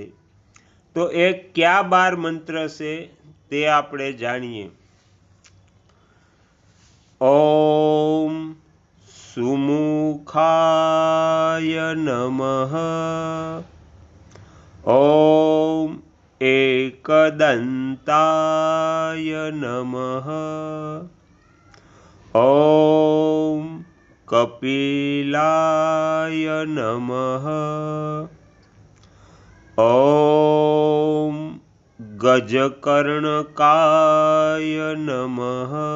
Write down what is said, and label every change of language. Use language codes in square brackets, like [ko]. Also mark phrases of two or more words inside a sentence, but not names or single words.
[gu] તો એ કયા 12 મંત્ર છે તે આપણે જાણીએ। [sa] ઓમ સુમુખાય નમઃ। ઓમ एकदन्ताय नमः। ओम कपिलाय नमः। ओम गजकर्णकाय नमः।